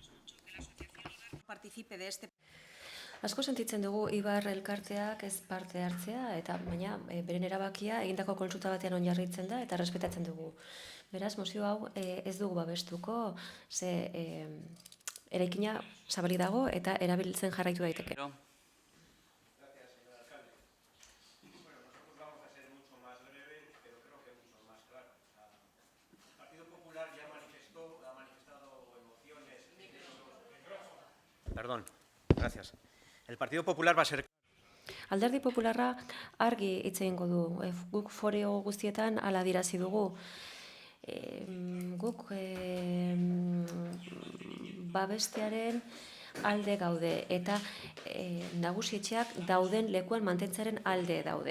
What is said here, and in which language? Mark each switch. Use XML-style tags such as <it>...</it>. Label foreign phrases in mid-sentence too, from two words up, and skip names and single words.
<eu>Asko sentitzen dugu Ibar elkarteak ez parte hartzea, eta baina beren erabakia egindako kontsulta batean oinarritzen da eta errespetatzen dugu. Beraz, mozio hau ez dugu babestuko, ze eraikina zabali dago eta erabiltzen jarraitu daiteke.</eu> <es>Partido Popular llama Perdón. Gracias. El Partido Popular va a ser...</es> <eu>Alderdi Popularra argi hitz egingo du. Guk foreo guztietan hala adierazi dugu. Guk babestearen alde gaude eta nagusietxeak dauden lekuan mantentzearen alde daude.</eu>